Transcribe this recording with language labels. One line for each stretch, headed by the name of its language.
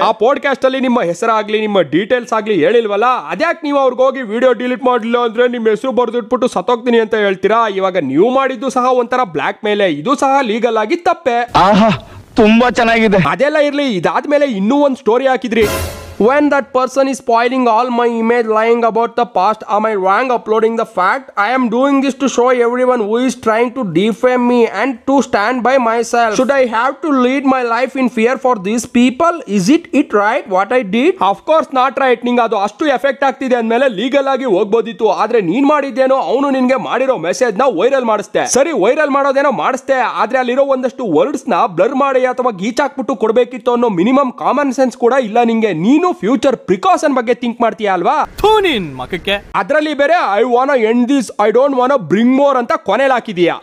Kannada: ಆ ಪಾಡ್ಕಾಸ್ಟ್ ಅಲ್ಲಿ ನಿಮ್ಮ ಹೆಸರಾಗ್ಲಿ ನಿಮ್ಮ ಡೀಟೇಲ್ಸ್ ಆಗ್ಲಿ ಹೇಳಿಲ್ವಲ್ಲ, ಅದ್ಯಾಕೆ ನೀವು ಅವ್ರಿಗೆ ಹೋಗಿ ವಿಡಿಯೋ ಡಿಲೀಟ್ ಮಾಡಲಿಲ್ಲ ಅಂದ್ರೆ ನಿಮ್ ಹೆಸರು ಬರ್ದಿಟ್ಬಿಟ್ಟು ಸತ್ತೋಗ್ತೀನಿ ಅಂತ ಹೇಳ್ತೀರಾ? ಇವಾಗ ನೀವು ಮಾಡಿದ್ದು ಸಹ ಒಂಥರ ಬ್ಲಾಕ್ ಮೇಲೆ, ಇದು ಸಹ ಲೀಗಲ್ ಆಗಿ ತಪ್ಪೆ. ತುಂಬಾ ಚೆನ್ನಾಗಿದೆ. ಅದೆಲ್ಲ ಇರ್ಲಿ, ಇದಾದ್ಮೇಲೆ ಇನ್ನೂ ಒಂದು ಸ್ಟೋರಿ ಹಾಕಿದ್ರಿ.
English: When that person is spoiling all my image, lying about the past, am I wrong uploading the fact? I am doing this to show everyone who is trying to defame me and to stand by myself. Should I have to lead my life in fear for these people? Is it right what I did? Of course not right.
Kannada: ನಿಂಗೆ ಅದು ಅಷ್ಟು effect ಆಗ್ತಿದೆ ಅಂದ್ಮೇಲೆ legal ಆಗಿ ಹೋಗ್ಬೋದಿತ್ತು. ಆದ್ರೆ ನೀನ್ ಮಾಡಿದ್ದೇನೋ ಅವನು ನಿನ್ಗೆ ಮಾಡಿರೋ ಮೆಸೇಜ್ ನ ವೈರಲ್ ಮಾಡಿಸ್ತೆ. ಸರಿ, ವೈರಲ್ ಮಾಡೋದೇನೋ ಮಾಡಿಸ್ತೆ, ಆದ್ರೆ ಅಲ್ಲಿರೋ ಒಂದಷ್ಟು ವರ್ಡ್ಸ್ ನ ಬ್ಲರ್ ಮಾಡಿ ಅಥವಾ ಗೀಚಾಕ್ಬಿಟ್ಟು ಕೊಡ್ಬೇಕಿತ್ತು ಅನ್ನೋ ಮಿನಿಮಮ್ ಕಾಮನ್ ಸೆನ್ಸ್ ಕೂಡ ಇಲ್ಲ ನಿಂಗೆ. ನೀನು ಫ್ಯೂಚರ್ ಪ್ರಿಕಾಷನ್ ಬಗ್ಗೆ ಥಿಂಕ್ ಮಾಡ್ತೀಯ ಅಲ್ವಾ? ಅದ್ರಲ್ಲಿ ಬೇರೆ
English: I wanna end this, I don't wanna bring more
Kannada: ಅಂತ ಕೊನೆಯಲ್ಲಿ ಹಾಕಿದೀಯಾ.